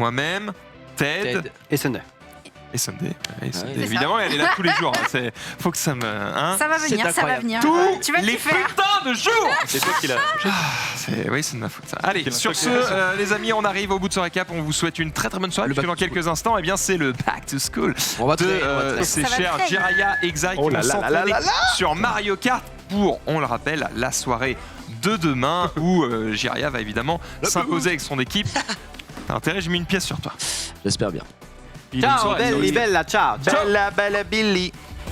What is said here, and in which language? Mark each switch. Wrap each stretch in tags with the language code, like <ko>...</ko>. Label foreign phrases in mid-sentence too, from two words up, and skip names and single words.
<fr>moi-même, Ted. Et Sunday. Et Sunday, ouais. évidemment, elle est là tous les jours. Hein. Faut que ça me. Hein. Ça va C'est venir, ça va incroyable. venir. Tous Tu vas les t'y faire. putains de jours. C'est toi qui l'as. Oui, c'est de ma faute. Ça. Allez, Quel sur ce, les amis, on arrive au bout de ce récap. On vous souhaite une très très bonne soirée. Le Puisque dans</fr> <en>back to</en> <fr>quelques instants, eh bien, c'est le Back to School On va de très. ces Ça va chers très vite. Jiraya et Xari qui Oh là vont là là s'entraîner là là sur Mario Kart pour, on le rappelle, la soirée de demain où Jiraya va évidemment s'imposer avec son équipe. T'as intérêt, j'ai mis une pièce sur toi. J'espère bien.</fr> <it>Ciao, belle, bella, ciao. Bella, bella Billy.</it>